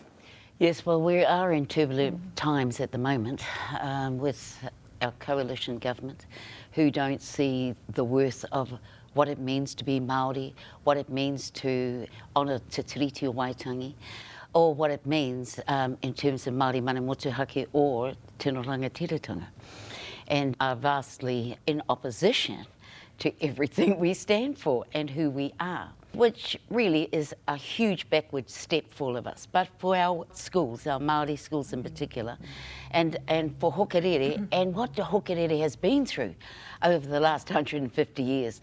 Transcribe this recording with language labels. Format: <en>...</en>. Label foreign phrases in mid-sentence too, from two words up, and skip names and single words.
<en>Yes, well, we are in turbulent times at the moment with our coalition government, who don't see the worth of what it means to be Māori, what it means to honour Te Tiriti o Waitangi, or what it means in terms of</en> <mi>Māori mana motuhake</mi> <en>or</en> <mi>tino rangatiratanga,</mi> <en>and are vastly in opposition to everything we stand for and who we are, which really is a huge backward step for all of us, but for our schools, our Māori schools in particular, and for Hukarere, and what the Hukarere has been through over the last 150 years.</en>